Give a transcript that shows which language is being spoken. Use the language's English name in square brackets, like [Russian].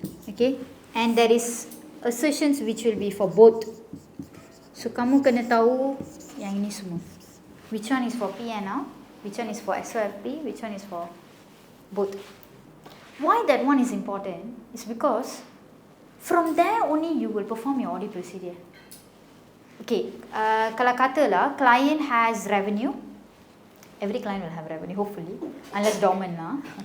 [English] Okay, and there is assertions which will be for both. [Malay] So kamu kena tahu yang ini semua. [English] Which one is for P&L, which one is for SOFP, which one is for both. Why that one is important is because from there only you will perform your audit procedure. Okay, [Malay] kalau katalah [English] client has revenue, every client will have revenue hopefully, unless dormant lah.